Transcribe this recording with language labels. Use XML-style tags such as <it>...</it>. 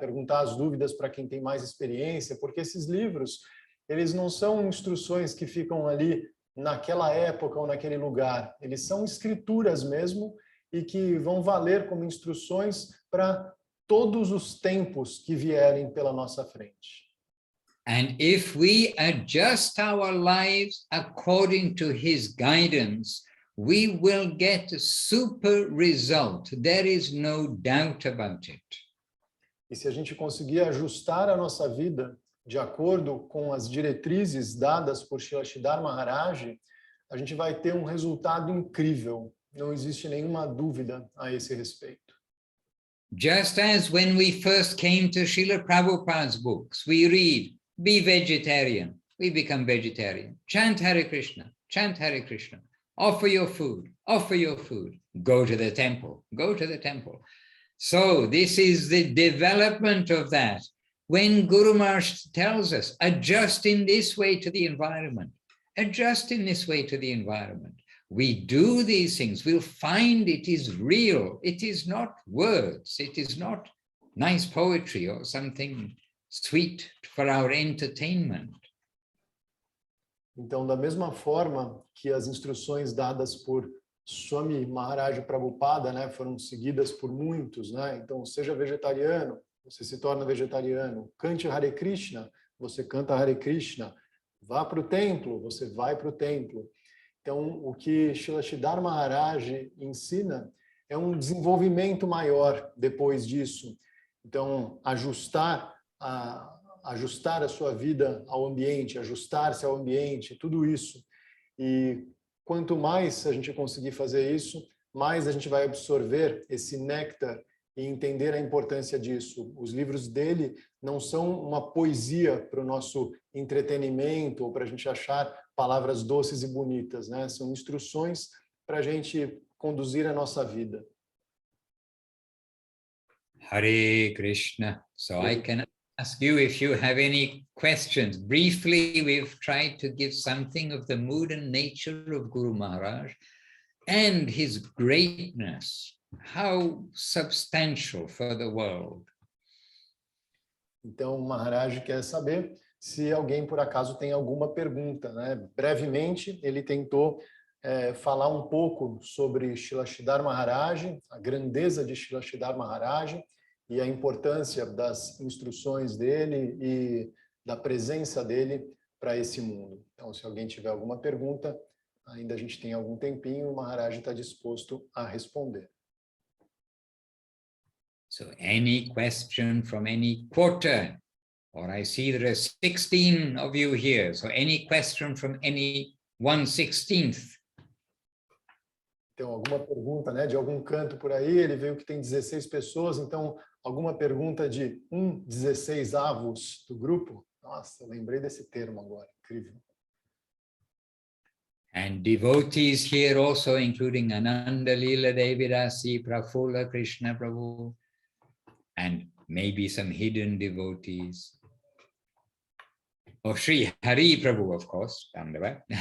<pt>Perguntar as dúvidas para quem tem mais experiência, porque esses livros, eles não são instruções que ficam ali naquela época ou naquele lugar. Eles são escrituras mesmo, e que vão valer como instruções para todos os tempos que vierem pela nossa frente.</pt> <en>And if we adjust our lives according to his guidance, we will get a super result. There is no doubt about it.</en> <pt>E se a gente conseguir ajustar a nossa vida de acordo com as diretrizes dadas por Srila Sridhar Maharaj, a gente vai ter um resultado incrível. Não existe nenhuma dúvida a esse respeito.</pt> <en>Just as when we first came to Srila Prabhupada's books, we read, be vegetarian, we become vegetarian. Chant Hare Krishna, offer your food, go to the temple, go to the temple. So this is the development of that. When Guru Maharaj tells us, adjust in this way to the environment, adjust in this way to the environment. We do these things, we'll find it is real. It is not words. It is not nice poetry or something sweet for our entertainment.</en> <pt>Então, da mesma forma que as instruções dadas por Swami Maharaj Prabhupada, né, foram seguidas por muitos, né? Então, seja vegetariano, você se torna vegetariano. Cante Hare Krishna, você canta Hare Krishna. Vá para o templo, você vai para o templo. Então, o que Srila Sridhar Maharaj ensina é um desenvolvimento maior depois disso. Então, ajustar a sua vida ao ambiente, ajustar-se ao ambiente, tudo isso. E quanto mais a gente conseguir fazer isso, mais a gente vai absorver esse néctar e entender a importância disso. Os livros dele não são uma poesia para o nosso entretenimento ou para a gente achar palavras doces e bonitas, né? São instruções para a gente conduzir a nossa vida. Hare Krishna.</pt> <en>So I can ask you if you have any questions. Briefly, we've tried to give something of the mood and nature of Guru Maharaj and his greatness, how substantial for the world.</en> <pt>Então, o Maharaj quer saber se alguém, por acaso, tem alguma pergunta, né? Brevemente, ele tentou falar um pouco sobre Srila Sridhar Maharaj, a grandeza de Srila Sridhar Maharaj e a importância das instruções dele e da presença dele para esse mundo. Então, se alguém tiver alguma pergunta, ainda a gente tem algum tempinho, o Maharaj está disposto a responder.</pt> <en>So any question from any quarter, or I see there are 16 of you here, so any question from any 1/16th.</en> <pt>Então, alguma pergunta, né, de algum canto por aí, ele viu que tem 16 pessoas, então, alguma pergunta de 1/16avos do grupo? Nossa, lembrei desse termo agora, incrível.</pt> <en>And devotees here also, including Ananda Leela Devidasi, Prafulla Krishna Prabhu, and maybe some hidden devotees. Oh, Sri Hari Prabhu, of course, down the way.</en>